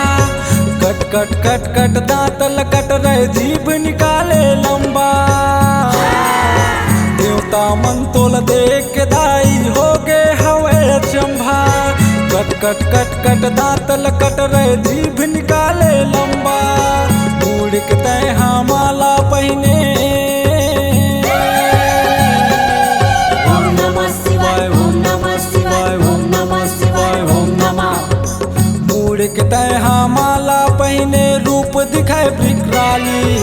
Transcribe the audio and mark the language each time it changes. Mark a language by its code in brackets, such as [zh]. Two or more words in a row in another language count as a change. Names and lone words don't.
[hne] कट कट कट कट दांत लकट रहे जीभ निकाले लंबा। देवता मन तोल देख दाई हो गे हवे चंभा। कट कट कट कट दांत लकट रहे जीभ निकाले लंबा। उड़कते हाँ माला पहने, [sa] ओम नमः शिवाय, ओम नमः शिवाय, ओम नमः शिवाय, ओम नमः। [hne] उड़कते हाँ माला पहने रूप दिखाए विकराली।